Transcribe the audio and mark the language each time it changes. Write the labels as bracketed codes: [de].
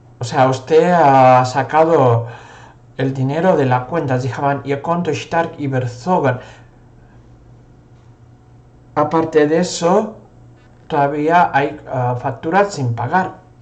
[es] sea, usted ha sacado el dinero de la cuenta. [de] Sie haben Ihr Konto stark überzogen. [es] Aparte de eso, todavía hay facturas sin pagar.